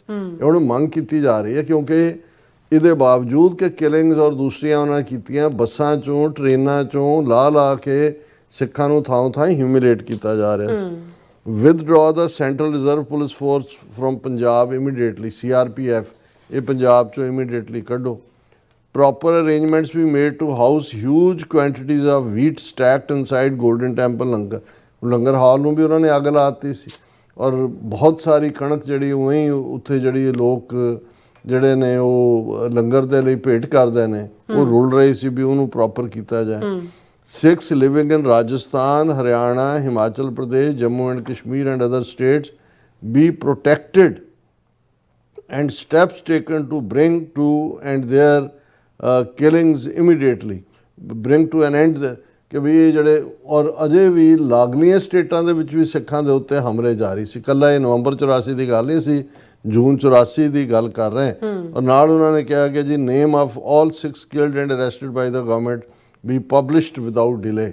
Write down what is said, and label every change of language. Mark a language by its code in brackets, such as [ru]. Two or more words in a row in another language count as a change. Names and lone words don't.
[pa] ਇਹ ਹੁਣ ਮੰਗ ਕੀਤੀ ਜਾ ਰਹੀ ਹੈ, ਕਿਉਂਕਿ ਇਹਦੇ ਬਾਵਜੂਦ ਕਿ ਕਿਲਿੰਗਸ ਔਰ ਦੂਸਰੀਆਂ ਉਹਨਾਂ ਕੀਤੀਆਂ, ਬੱਸਾਂ ਚੋਂ ਟ੍ਰੇਨਾਂ ਚੋਂ ਲਾ ਕੇ ਸਿੱਖਾਂ ਨੂੰ ਥਾਂ ਥਾਂ ਹਿਊਮਿਲੇਟ ਕੀਤਾ ਜਾ ਰਿਹਾ ਸੀ। [en] withdraw the Central Reserve Police Force from Punjab immediately, [pa] CRPF, ਇਹ ਪੰਜਾਬ ਚੋਂ immediately ਕੱਢੋ। [en] Proper arrangements be made to house huge quantities of wheat stacked inside Golden Temple [pa] ਲੰਗਰ ਹਾਲ ਨੂੰ ਵੀ ਉਹਨਾਂ ਨੇ ਅੱਗ ਲਾਤੀ ਸੀ, ਔਰ ਬਹੁਤ ਸਾਰੀ ਕਣਕ ਜਿਹੜੀ ਉਵੇਂ ਹੀ ਉੱਥੇ ਜਿਹੜੀ ਲੋਕ ਜਿਹੜੇ ਨੇ ਉਹ ਲੰਗਰ ਦੇ ਲਈ ਭੇਟ ਕਰਦੇ ਨੇ, ਉਹ ਰੁਲ ਰਹੀ ਸੀ, ਵੀ ਉਹਨੂੰ ਪ੍ਰੋਪਰ ਕੀਤਾ ਜਾਏ। [en] Sikhs living in Rajasthan, Haryana, Himachal Pradesh, Jammu and Kashmir and other states be protected and steps taken to bring to and their killings immediately, bring to an end [pa] ਕਿ ਵੀ ਇਹ ਜਿਹੜੇ ਔਰ ਅਜੇ ਵੀ ਲਾਗਲੀਆਂ ਸਟੇਟਾਂ ਦੇ ਵਿੱਚ ਵੀ ਸਿੱਖਾਂ ਦੇ ਉੱਤੇ ਹਮਲੇ ਜਾਰੀ ਸੀ। ਇਕੱਲਾ ਇਹ ਨਵੰਬਰ 84 ਦੀ ਗੱਲ ਨਹੀਂ ਸੀ, ਜੂਨ 84 ਦੀ ਗੱਲ ਕਰ ਰਹੇ। ਔਰ ਨਾਲ ਉਹਨਾਂ ਨੇ ਕਿਹਾ ਕਿ ਜੀ [en] name of all Sikhs killed and arrested by the government be published without delay.